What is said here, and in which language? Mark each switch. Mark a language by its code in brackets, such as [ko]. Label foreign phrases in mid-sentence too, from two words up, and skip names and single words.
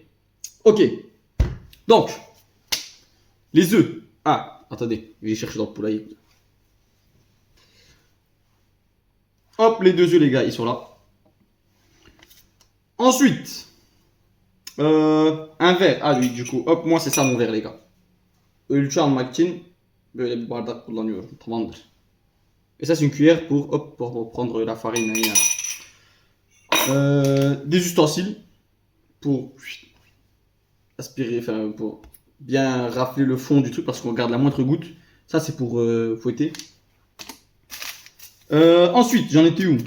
[fr] Ok. Donc, les œufs. Ah, attendez, je vais chercher dans le poulailler. Hop, les 2 œufs, les gars, ils sont là. Ensuite, un verre. Ah oui, du coup, hop, moi c'est ça mon verre, les gars. [tr] Ölçü almak için böyle bir bardak kullanıyorum. Tamamdır. [fr] Et ça, c'est une cuillère pour prendre la farine. Des ustensiles pour aspirer, enfin, pour bien rafler le fond du truc parce qu'on garde la moindre goutte. Ça, c'est pour fouetter. Ensuite, j'en étais où?